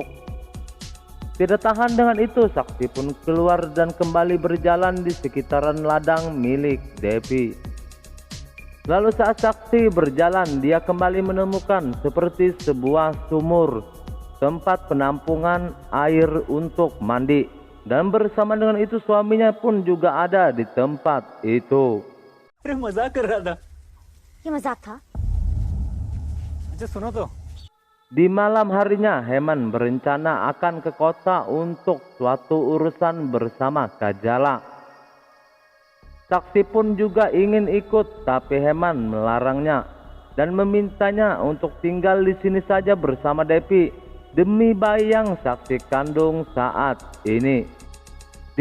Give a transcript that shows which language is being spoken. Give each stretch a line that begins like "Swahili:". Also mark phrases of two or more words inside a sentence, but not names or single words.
Indonesian: Tidak tahan dengan itu, Saksi pun keluar dan kembali berjalan di sekitaran ladang milik Devi. Lalu saat Saksi berjalan, dia kembali menemukan seperti sebuah sumur, tempat penampungan air untuk mandi. Dan bersama dengan itu suaminya pun juga ada di tempat itu.
Hindi: मजाक कर रहा था। ये मजाक था। अच्छा सुनो तो।
Indonesian: Di malam harinya Heman berencana akan ke kota untuk suatu urusan bersama Kajala. Saksi pun juga ingin ikut, tapi Heman melarangnya dan memintanya untuk tinggal di sini saja bersama Devi demi bayi yang Saksi kandung saat ini.